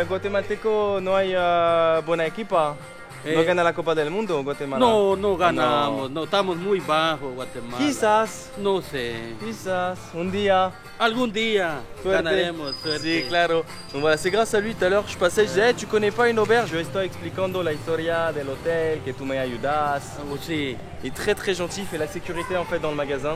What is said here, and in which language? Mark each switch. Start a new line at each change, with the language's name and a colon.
Spanish: Pero Guatemalteco no hay buena equipa. ¿No gana la Copa del Mundo, Guatemala? No ganamos, no, estamos muy bajos, Guatemala. Quizás. No sé. Quizás, un día. Algún día ganaremos, suerte. Sí, claro.
French: Donc voilà, c'est grâce à lui tout à l'heure, je passais, je disais, hey, tu connais pas une auberge?
Spanish: Je estoy explicando la historia del hotel, que tu me ayudas. Oh, sí.
French: Il est très gentil, il fait la sécurité en fait dans le magasin.